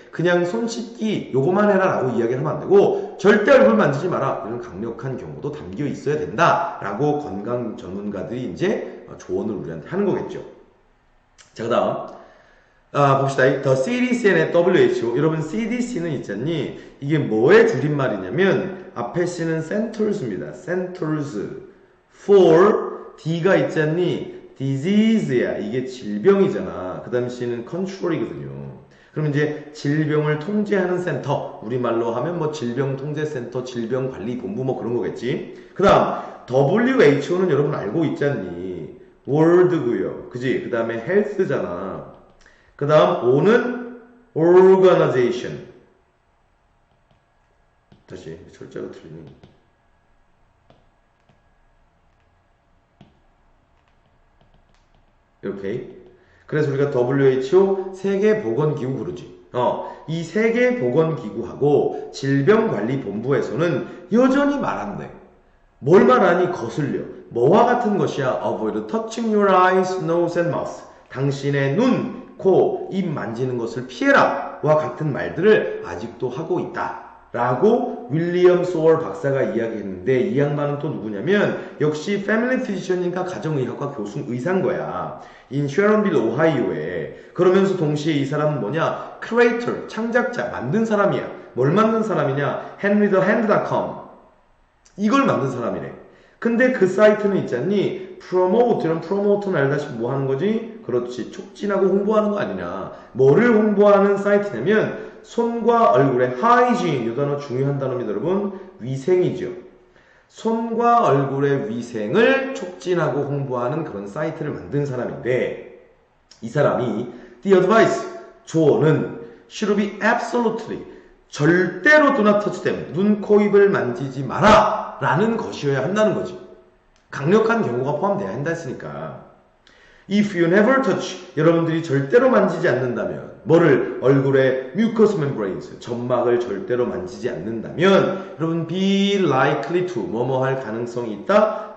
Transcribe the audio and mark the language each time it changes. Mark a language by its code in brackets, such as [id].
[ko] 그냥 손 씻기 요거만 해라 라고 이야기를 하면 안 되고 절대 얼굴 만지지 마라 이런 강력한 경고도 담겨 있어야 된다 라고 건강 전문가들이 이제 조언을 우리한테 하는 거겠죠. 자, 그 다음 봅시다. [en] The CDC and WHO. [ko] 여러분 CDC는 있잖니 이게 뭐의 줄임말이냐면 앞에 C는 Centers입니다. Centers for D가 있잖니 disease야. 이게 질병이잖아. 그 다음 C는 control이거든요. 그럼 이제 질병을 통제하는 센터 우리말로 하면 뭐 질병통제센터 질병관리본부 뭐 그런 거겠지. 그 다음 WHO는 여러분 알고 있잖니 월드고요. 그지? 그 다음에 헬스잖아. 그 다음 O는 organization. 다시 철자가 틀리니. 이렇게. 그래서 우리가 WHO 세계보건기구 그러지. 이 세계보건기구하고 질병관리본부에서는 여전히 말한대. 뭘 말하니? 거슬려. 뭐와 같은 것이야? [en] Avoid touching your eyes, nose and mouth. [ko] 당신의 눈, 코, 입 만지는 것을 피해라 와 같은 말들을 아직도 하고 있다 라고 윌리엄 소월 박사가 이야기했는데 이 양반은 또 누구냐면 역시 패밀리 피지션이니까 가정의학과 교수 의사인 거야. 인 쉐런빌 오하이오에. 그러면서 동시에 이 사람은 뭐냐? 크리에이터, 창작자, 만든 사람이야. 뭘 만든 사람이냐? henrythehand.com 이걸 만든 사람이래. 근데 그 사이트는 있잖니 promote, 이런 promote는 알다시피 뭐 하는 거지? 그렇지, 촉진하고 홍보하는 거 아니냐. 뭐를 홍보하는 사이트냐면 손과 얼굴의 hygiene, 이 단어 중요한 단어입니다 여러분. 위생이죠. 손과 얼굴의 위생을 촉진하고 홍보하는 그런 사이트를 만든 사람인데 이 사람이 [en] the advice, [ko] 조언은 [en] should be absolutely [ko] 절대로 [en] do not touch them. [ko] 눈, 코, 입을 만지지 마라 라는 것이어야 한다는 거지. 강력한 경고가 포함되어야 한다 했으니까. [en] If you never touch, [ko] 여러분들이 절대로 만지지 않는다면, 뭐를? 얼굴의 mucous membranes, 점막을 절대로 만지지 않는다면, 여러분 [en] be likely to, [ko] 뭐뭐 할 가능성이 있다?